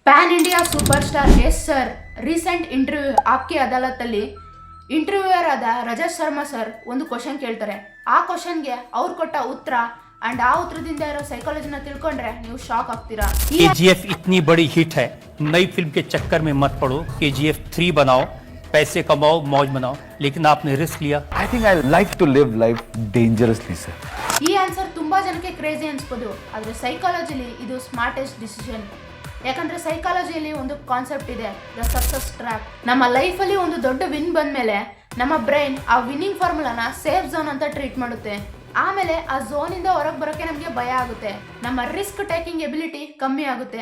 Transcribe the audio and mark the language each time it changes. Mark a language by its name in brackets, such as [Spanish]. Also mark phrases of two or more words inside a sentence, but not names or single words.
[English] pan India super star [Kannada] ಎಸ್ ಸರ್ [English] recent interview [Kannada] ಆಪ್ಕೆ ಅದಾಲತಲ್ಲಿ ಇಂಟರ್ವ್ಯೂಯರ್ ಆದ ರಜತ್ ಶರ್ಮಾ ಸರ್ ಒಂದು ಕ್ವಶನ್ ಕೇಳ್ತಾರೆ. ಆ ಕ್ವಶನ್ಗೆ ಅವ್ರು ಕೊಟ್ಟ ಉತ್ತರ ಅಂಡ್ ಆ ಉತ್ತರದಿಂದ ಇರೋ ಸೈಕಾಲಜಿನ ತಿಳ್ಕೊಂಡ್ರೆ ನೀವು ಶಾಕ್ ಆಗ್ತೀರಾ. [Hindi] KGF इतनी बड़ी हिट है, नई फिल्म के चक्कर में मत पड़ो. KGF 3 बनाओ, पैसे कमाओ, मौज बनाओ, लेकिन आपने रिस्क लिया. [English] I think I like to live life dangerously, sir. [Kannada] ಈ ಆನ್ಸರ್ ತುಂಬಾ ಜನಕ್ಕೆ ಕ್ರೇಜಿ ಅನ್ಸ್ಬೋದು, ಆದ್ರೆ ಸೈಕಾಲಜಿಲಿ ಇದು [English] smartest decision. [Kannada] ಯಾಕಂದ್ರೆ ಸೈಕಾಲಜಿಯಲ್ಲಿ ಒಂದು ಕಾನ್ಸೆಪ್ಟ್ ಇದೆ, [English] the success trap. [Kannada] ನಮ್ಮ ಲೈಫಲ್ಲಿ ಒಂದು ದೊಡ್ಡ ವಿನ್ ಬಂದ್ಮೇಲೆ ನಮ್ಮ ಬ್ರೈನ್ ಆ [English] winning formula safe zone [Kannada] ಅಂತ ಟ್ರೀಟ್ ಮಾಡುತ್ತೆ. ಆಮೇಲೆ ಆ ಝೋನಿಂದ ಹೊರಗೆ ಬರೋಕೆ ನಮಗೆ ಭಯ ಆಗುತ್ತೆ, ನಮ್ಮ [English] risk taking ability [Kannada] ಕಮ್ಮಿ ಆಗುತ್ತೆ.